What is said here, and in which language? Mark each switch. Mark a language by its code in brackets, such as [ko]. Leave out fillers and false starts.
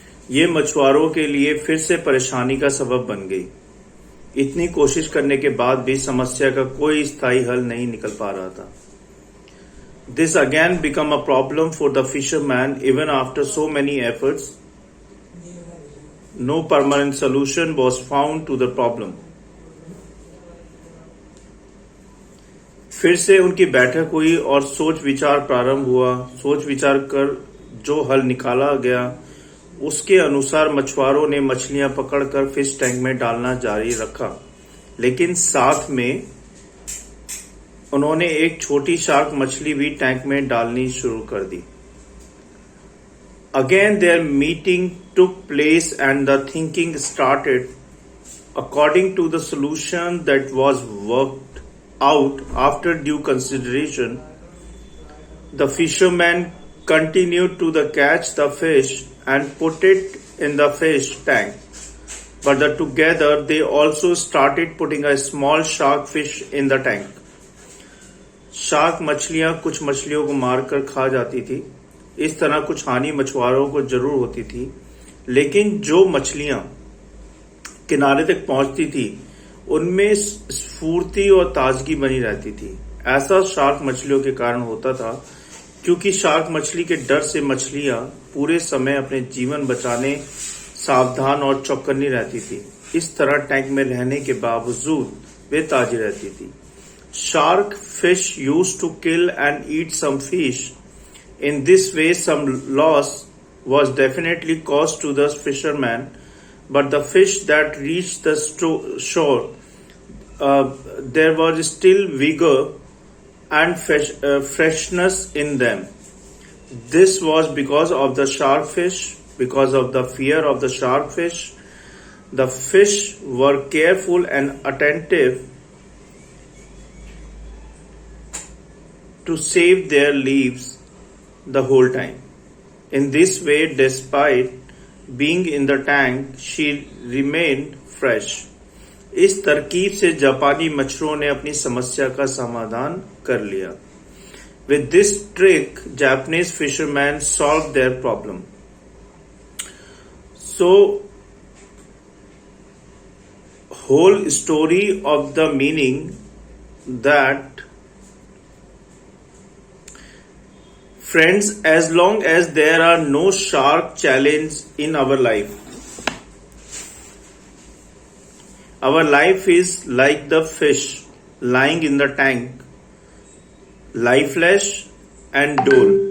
[hi] ये मछुआरों के लिए फिर से परेशानी का सबब बन गई। इतनी कोशिश करने के बाद भी समस्या का कोई स्थायी हल नहीं निकल पा रहा था। [en] This again became a problem for the fisherman even after so many efforts. No permanent solution was found to the problem. [hi] फिर से उनकी बैठक हुई और सोच विचार प्रारंभ हुआ। सोच विचार कर जो हल निकाला गया उसके अनुसार मछुआरों ने मछलियां पकड़कर फिश टैंक में डालना जारी रखा, लेकिन साथ में उन्होंने एक छोटी शार्क मछली भी टैंक में डालनी शुरू कर दी। [en] Again their meeting took place and the thinking started according to the solution that was worked out after due consideration. The fishermen continued to catch the fish and put it in the fish tank, but together they also started putting a small shark fish in the tank. [hi] Shark मछलियां कुछ मछलियों को मारकर खा जाती थी। इस तरह कुछ हानि मछुआरों को जरूर होती थी, लेकिन जो मछलियां किनारे तक पहुंचती थी उनमें स्फूर्ति और ताजगी बनी रहती थी। ऐसा शार्क मछलियों के कारण होता था, क्योंकि शार्क मछली के डर से मछलियां पूरे समय अपने जीवन बचाने सावधान और चौकन्नी रहती थी। इस तरह टैंक में रहने के बावजूद वे ताजी रहती थी। [en] Shark fish used to kill and eat some fish. In this way, some loss was definitely caused to the fisherman, but the fish that reached the shore, there was still vigor and freshness in them. This was because of the shark fish, because of the fear of the shark fish. The fish were careful and attentive to save their lives the whole time. In this way, despite being in the tank, she remained fresh. [hi] इस तरकीब से जापानी मछुआरों ने अपनी समस्या का समाधान कर लिया। [en] With this trick, Japanese fishermen solved their problem. So, whole story of the meaning that friends, as long as there are no shark challenge in our life is like the fish lying in the tank, lifeless and dull.